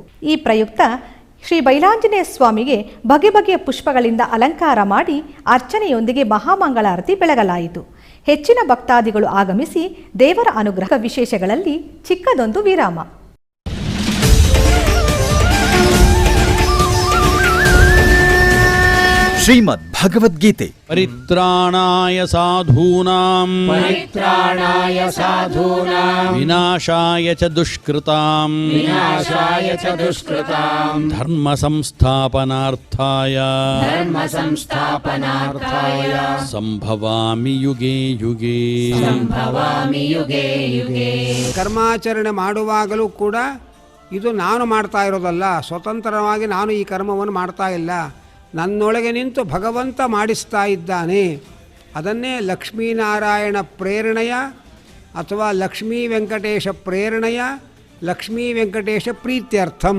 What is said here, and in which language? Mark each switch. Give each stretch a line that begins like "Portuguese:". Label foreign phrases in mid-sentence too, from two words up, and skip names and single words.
Kannada: ಈ ಪ್ರಯುಕ್ತ ಶ್ರೀ ಬೈಲಾಂಜನೇಯ ಸ್ವಾಮಿಗೆ ಬಗೆ ಬಗೆಯ ಪುಷ್ಪಗಳಿಂದ ಅಲಂಕಾರ ಮಾಡಿ ಅರ್ಚನೆಯೊಂದಿಗೆ ಮಹಾಮಂಗಳಾರತಿ ಬೆಳಗಲಾಯಿತು. ಹೆಚ್ಚಿನ ಭಕ್ತಾದಿಗಳು ಆಗಮಿಸಿ ದೇವರ ಅನುಗ್ರಹ ವಿಶೇಷಗಳಲ್ಲಿ ಚಿಕ್ಕದೊಂದು ವಿರಾಮ. ಶ್ರೀಮದ್ ಭಗವದ್ಗೀತೆ
Sanskrit: ಪರಿತ್ರಾಣಾಯ ಸಾಧೂನಾಂ ವಿನಾಶಾಯ ಚ ದುಷ್ಕೃತಾಂ ಧರ್ಮ ಸಂಸ್ಥಾಪನಾರ್ಥಾಯ ಸಂಭವಾಮಿ ಯುಗೇ ಯುಗೇ.
Kannada: ಕರ್ಮಾಚರಣೆ ಮಾಡುವಾಗಲೂ ಕೂಡ ಇದು ನಾನು ಮಾಡ್ತಾ ಇರೋದಲ್ಲ, ಸ್ವತಂತ್ರವಾಗಿ ನಾನು ಈ ಕರ್ಮವನ್ನು ಮಾಡ್ತಾ ಇಲ್ಲ, ನನ್ನೊಳಗೆ ನಿಂತು ಭಗವಂತ ಮಾಡಿಸ್ತಾ ಇದ್ದಾನೆ. ಅದನ್ನೇ ಲಕ್ಷ್ಮೀನಾರಾಯಣ ಪ್ರೇರಣೆಯ ಅಥವಾ ಲಕ್ಷ್ಮೀ ವೆಂಕಟೇಶ ಪ್ರೇರಣೆಯ ಲಕ್ಷ್ಮೀ ವೆಂಕಟೇಶ ಪ್ರೀತ್ಯರ್ಥಂ.